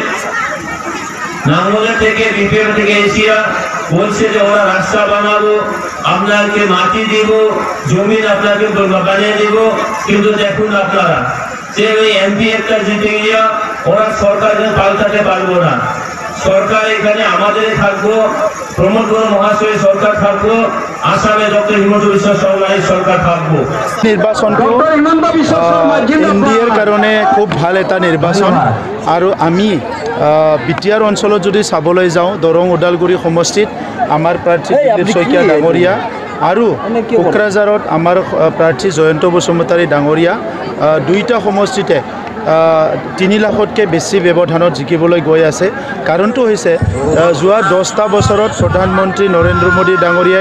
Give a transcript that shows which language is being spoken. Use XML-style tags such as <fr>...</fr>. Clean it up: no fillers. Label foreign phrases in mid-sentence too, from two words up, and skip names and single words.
<bn>নাঙ্গলের থেকে বিপিএল থেকে এশিয়া বলছে যে ওরা রাস্তা বানাবো আপনাকে মাটি দিব জমিন আপনাকে বানিয়ে দিব কিন্তু দেখুন আপনারা যে ওই এমপি একটা জিতে গিয়া ওরা সরকার পাল্টাতে পারবো না সরকার এখানে আমাদের থাকবো প্রমোদ বড়ুয়া মহাশয় সরকার থাকবো আসামে ডক্টর হিমন্ত বিশ্ব শর্মার সরকার থাকবো</bn> <as>নির্বাচনটো এনডিএৰ কাৰণে খুব ভাল এটা নিৰ্বাচন আৰু আমি বিটিআৰ অঞ্চলত যদি চাবলৈ যাওঁ দৰং ওদালগুৰি সমষ্টিত আমাৰ প্ৰাৰ্থী দিলীপ শইকীয়া ডাঙৰীয়া আৰু কোকৰাঝাৰত আমাৰ প্ৰাৰ্থী জয়ন্ত বসুমতাৰী ডাঙৰীয়া দুইটা সমষ্টিতে 3 লাখতকৈ বেছি ব্যৱধানত জিকিবলৈ গৈ আছে কাৰণটো হৈছে যোৱা 10টা বছৰত প্ৰধানমন্ত্ৰী নৰেন্দ্ৰ মোদী ডাঙৰীয়াই</as>